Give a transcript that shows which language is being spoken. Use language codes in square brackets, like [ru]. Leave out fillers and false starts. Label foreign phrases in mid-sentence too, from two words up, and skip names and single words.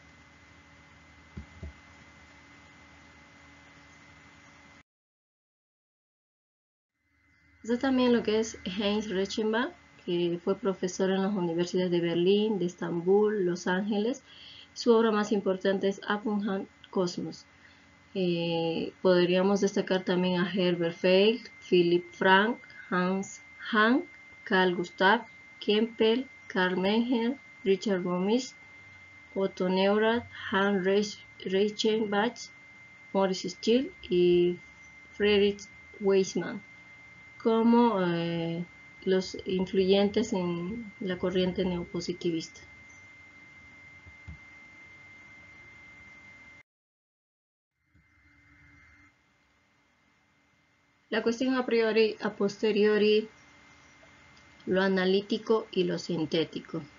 [es] Está también lo que es Heinz Reichenbach, que fue profesor en las universidades de Berlín, de Estambul, Los Ángeles. Su obra más importante es Abundant Cosmos. Podríamos destacar también a Herbert Feil, Philipp Frank, Hans Hahn, Carl Gustav Kempel, Karl Menger, Richard Romisch, Otto Neurath, Hans Reichenbach, Maurice Schild y Friedrich Waismann como los influyentes en la corriente neopositivista. La cuestión a priori, a posteriori, lo analítico y lo sintético.